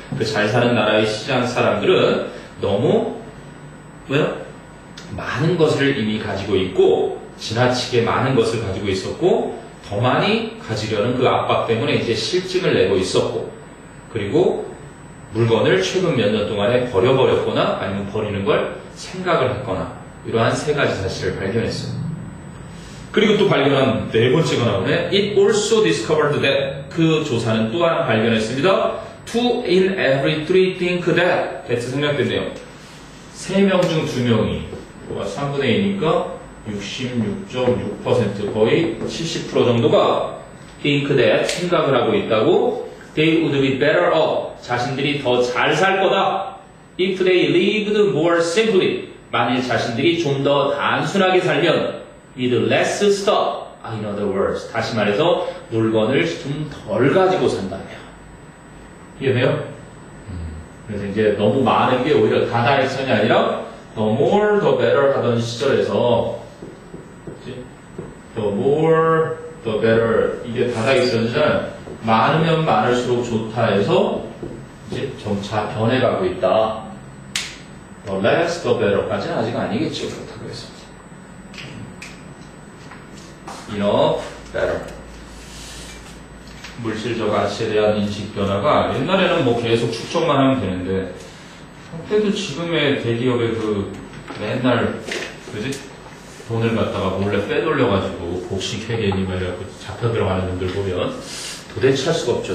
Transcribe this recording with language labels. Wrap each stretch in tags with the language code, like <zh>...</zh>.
<ko>그 잘 사는 나라의 시장 사람들은 너무 많은 것을 이미 가지고 있고 지나치게 많은 것을 가지고 있었고 더 많이 가지려는 그 압박 때문에 이제 실증을 내고 있었고 그리고 물건을 최근 몇 년 동안에 버려버렸거나 아니면 버리는 걸 생각을 했거나 이러한 3가지 사실을 발견했어요. 그리고 또 발견한 4번째가 나오네.</ko> <en>It also discovered that</en> <ko>그 조사는 또한 발견했습니다.</ko> <en>2 in every 3 think that that's</en> <ko>생략됐네요. 3명 중 2명이 3분의 2니까 66.6% 거의 70% 정도가 think that 생각을 하고 있다고</ko> <en>they would be better off</en> <ko>자신들이 더 잘 살 거다</ko> <en>if they lived more simply</en> <ko>만일 자신들이 좀 더 단순하게 살면</ko> <en>with less stuff. In other words,</en> <ko>다시 말해서 물건을 좀 덜 가지고 산다면. 이해돼요? 그래서 이제 너무 많은 게 오히려 다다익선이 아니라</ko> <en>the more the better</en> <ko>하던 시절에서 그치?</ko> <en>the more the better</en> <ko>이게 다다익선이잖아요. 많으면 많을수록 좋다 해서 이제 점차 변해가고 있다.</ko> <en>the less the better</en> <ko>까지는 아직 아니겠죠. 그렇다고 해서 enough, better. 물질적 가치에 대한 인식 변화가 옛날에는 뭐 계속 축적만 하면 되는데 그래도 지금의 대기업의 그 맨날 그지 돈을 갖다가 몰래 빼돌려가지고 복식 회계니 막 이래갖고 잡혀 들어가는 분들 보면 도대체 할 수가 없죠.</ko>